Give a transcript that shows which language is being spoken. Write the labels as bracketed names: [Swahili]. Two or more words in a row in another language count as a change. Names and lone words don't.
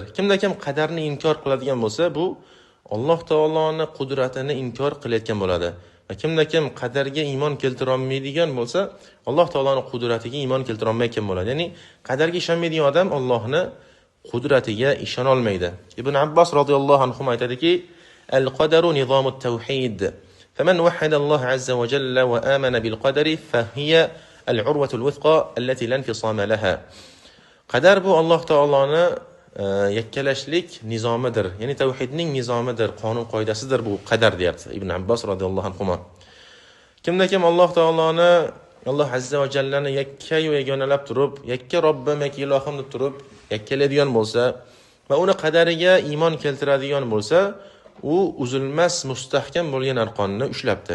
[Uzbek] Kimdan kim qadarni inkor qiladigan bo'lsa, bu Alloh taoloning qudratini inkor qilayotgan bo'ladi. Va kimdan kim qadarga iymon keltira olmaydigan bo'lsa, Alloh taoloning qudratiga iymon keltira olmayotgan bo'ladi. Ya'ni qadarga ishonmaydigan odam Allohning qudratiga ishona olmaydi. Ibn Abbos [Arabic] رضي الله عنه [Uzbek] aytadiki, [Arabic] القدر نظام التوحيد فمن وحد الله عز وجل وآمن بالقدر فهي العروة الوثقى التي لا انفصام لها. [Uzbek] قدر bu Alloh taoloni yakkalashlik nizomidir. Ya'ni tavhidning nizomidir, qonun qoidasidir bu qadar deyapti Ibn Abbos [Arabic] رضي الله عنه. [Uzbek] Kimda kim Alloh taoloni Alloh [Arabic] عز وجل [Uzbek] yakka yagonalab turib, yakka Robbim, yakka ilohim deb turib yakkalaydigan bo'lsa va uni qadariga iymon keltiradigan bo'lsa, u uzilmas mustahkam bo'lgan arqonni ushlabdi.